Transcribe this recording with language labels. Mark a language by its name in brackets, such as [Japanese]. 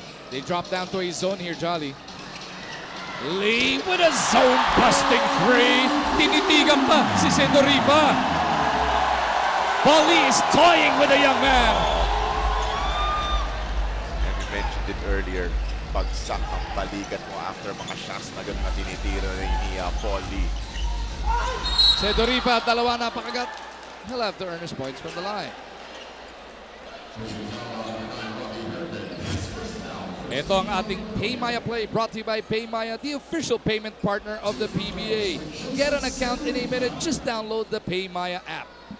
[English] They drop down to a zone here, Jolly. Lee with a zone busting three. [Filipino] Tinitigan pa si [English] Sedurifa. Paul Lee is toying with a young man. And we mentioned it earlier. [Filipino] Bagsak ang balikat mo after mga shots na gano'n na tinitira ni Paul Lee. Sedurifa, dalawa na pakagat. [English] He'll have to earn his points from the line. [Filipino] Ito ang ating [English] Paymaya play brought to you by Paymaya, the official payment partner of the PBA. Get an account in a minute. Just download the Paymaya app.